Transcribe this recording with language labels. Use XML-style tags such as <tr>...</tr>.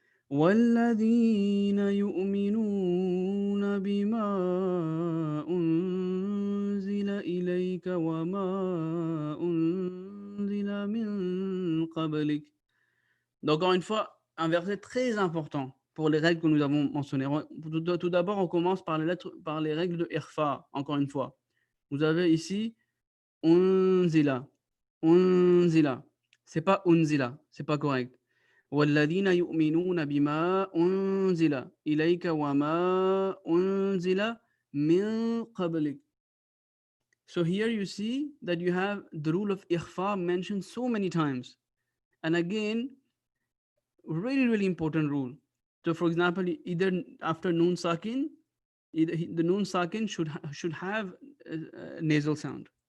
<ar>والذين يؤمنون بما أنزل إليك وما أنزل من قبلك.</ar> <fr>Donc, encore une fois, un verset très important pour les règles que nous avons mentionnées. Tout d'abord, on commence par les règles de Irfa, encore une fois. Vous avez ici Unzila. Unzila. C'est pas Unzila, c'est pas correct.</fr> <ar>والذين يؤمنون بما أنزل إليك وما أنزل من قبلك.</ar> <en>So here you see that you have the rule of ikhfa mentioned so many times. And again, really, really important rule. So for example, either after Noon Sakin, the Noon Sakin should have a nasal sound.</en>